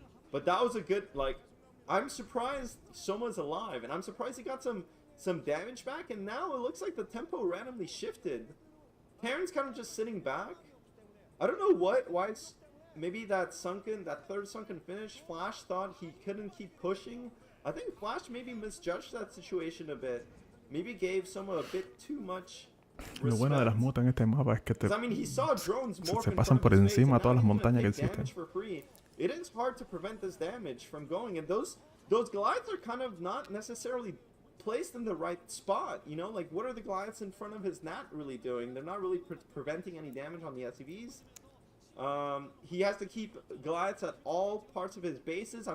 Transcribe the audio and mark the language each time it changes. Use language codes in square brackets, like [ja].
[en] But that was a good, like, I'm surprised Soma's alive, and I'm surprised he got some damage back, and now it looks like the tempo randomly shifted. Terran's kind of just sitting back. I don't know why it's, maybe that third sunken finish, Flash thought he couldn't keep pushing. I think Flash maybe misjudged that situation a bit. Maybe gave Soma a bit too much. [es] Lo bueno de las mutas en este mapa es que se pasan por encima todas las montañas que existen. [en] It is hard to prevent this damage from going, and those Goliaths are kind of not necessarily placed in the right spot, you know? Like, what are the Goliaths in front of his Nat really doing? They're not really preventing any damage on the SCVs. He has to keep Goliaths at all parts of his bases.